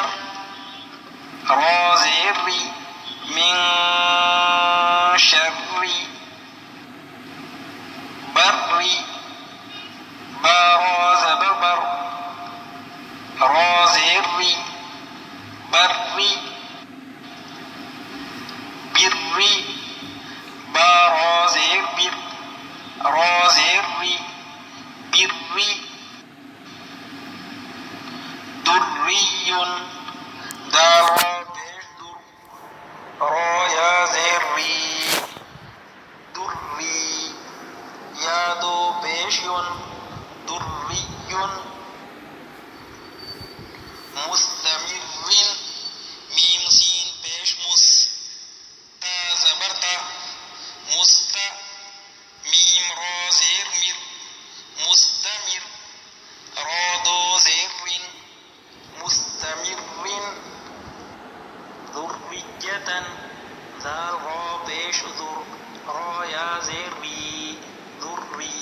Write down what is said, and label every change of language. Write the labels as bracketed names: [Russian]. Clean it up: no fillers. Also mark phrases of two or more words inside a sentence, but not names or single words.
[Urdu] را زیر ری، من شرّی. برّی، با را زبر بر، را زیر ری، برّی. برّی، با را زیر بر، را زیری، برّی. دُرّیٌّ، دال را پیش دُر، را یا زیری، دُرّی. یا دو پیش یُن، دُرّیٌّ. مستمرٍّ، میم سین پیش مُس، تا زبر تا، مُستا. میم را زیر مِر، مستمِر. را دو زیریں، مستمرٍّ. دُرّیّۃً، دال را پیش دُر، را یا زیری، دُرّی.